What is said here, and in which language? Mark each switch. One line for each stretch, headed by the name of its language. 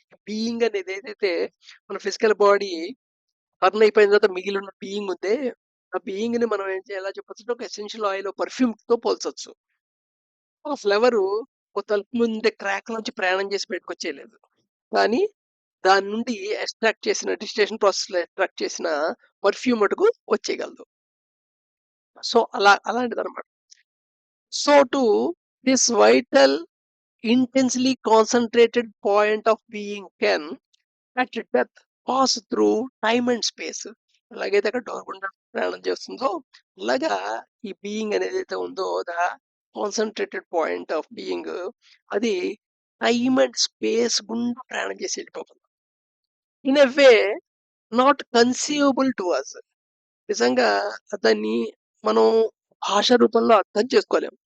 Telugu: Being అనేది ఏదైతే మన ఫిజికల్ బాడీ బర్న్ అయిపోయిన తర్వాత మిగిలిన బీయింగ్ ఉందే, ఆ బీయింగ్‌ని మనం ఎలా చెప్పొచ్చంటే ఒక ఎసెన్షియల్ ఆయిల్, పర్ఫ్యూమ్‌తో పోల్చొచ్చు. ఆ ఫ్లవరు ఒక తలుపు ముందే క్రాక్ నుంచి ప్రయాణం చేసి బయటకొచ్చేయలేదు. కానీ దాని నుండి ఎక్స్ట్రాక్ట్ చేసిన డిస్టిలేషన్ ప్రాసెస్‌లో ఎక్స్ట్రాక్ట్ చేసిన పర్ఫ్యూమ్ మటుకు వచ్చేయగలదు. So, అలాంటిదనమాట.
English: So too, this vital, intensely concentrated point of being can, at death, pass through time and space.
Telugu: ఎలాగైతే అక్కడ డోర్ గుండా ప్రయాణం చేస్తుందో, అలాగా ఈ బీయింగ్ అనేదైతే ఉందో, కాన్సంట్రేటెడ్ పాయింట్ ఆఫ్ బీయింగ్ అది టైమ్ అండ్ స్పేస్ గుండా ప్రయాణం చేసి వెళ్ళిపోతుంది.
English: In a way not conceivable to us.
Telugu: నిజంగా దాన్ని మనం భాష రూపంలో అర్థం చేసుకోలేం.